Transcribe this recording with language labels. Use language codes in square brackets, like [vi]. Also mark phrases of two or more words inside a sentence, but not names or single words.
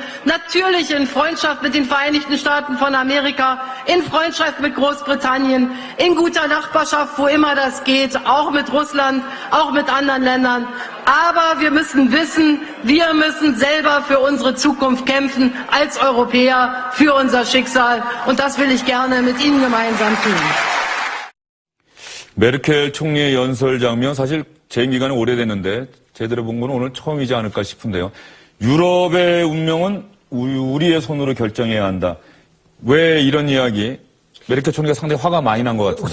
[de] Natürlich in Freundschaft mit den Vereinigten Staaten von Amerika, in Freundschaft mit Großbritannien, in guter Nachbarschaft, wo immer das geht, auch mit Russland, auch mit anderen Ländern. Aber wir müssen wissen, wir müssen selber für unsere Zukunft kämpfen, als Europäer, für unser Schicksal. Und das will ich gerne mit Ihnen gemeinsam tun. [ko] 메르켈 총리의 연설 장면 사실 재임 기간이 오래됐는데 제대로 본 건 오늘 처음이지 않을까 싶은데요. 유럽의 운명은 우리의 손으로 결정해야 한다. 왜 이런 이야기? 메르켈 총리가 상당히 화가 많이 난 것 같은데.